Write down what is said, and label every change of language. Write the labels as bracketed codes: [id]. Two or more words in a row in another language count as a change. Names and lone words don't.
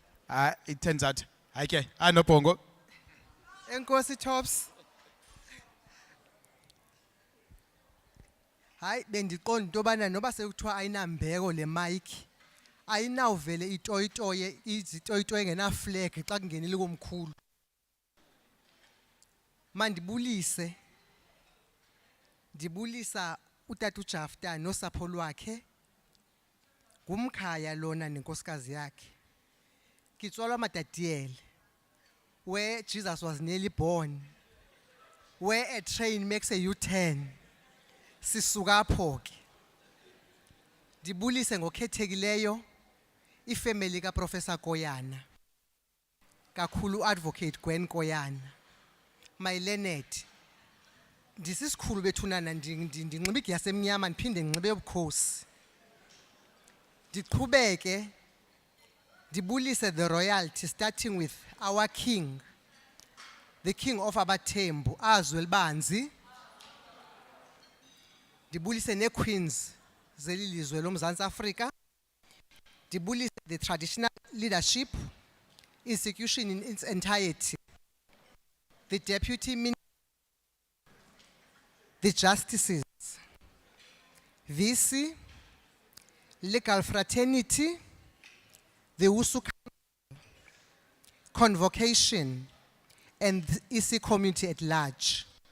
[en] It turns out, okay, no bongo. [xh] Enkosi Tops. Hayi bendiqonda into yobana noba sekuthiwa ayinambeko le mic ayinawuvele itoyitoye izitoyitoye engenaflag xa kungenile komkhulu. Mandibulise. Ndibulisa utata uJafta nosapho lwakhe. Ngumkhaya lona nenkosikazi yakhe. Kitswalwa Matatiele, [en] where Jesus was nearly born, where a train makes a U-turn. [xh] Sisuka apho ke. Ndibulise ngokhethekileyo ifamily kaProfessor Koyana. Kakhulu Advocate Gwen Koyana. [en] My Leonard. [xh] Ndisisikhulu bethunana ndinxiba igiyasi emnyama ndiphinde ndinxibe ubukhosi. Ndiqhubeke ndibulise [en] the royalty starting with our king, the king of [xh] abaThembu, Azwe Libanzi. Ndibulise ne-queens zelilizwe loMzantsi Afrika. Ndibulise [en] the traditional leadership institution in its entirety, the deputy minister, the justices, VC, legal fraternity, the USU convocation, and the EC community at large.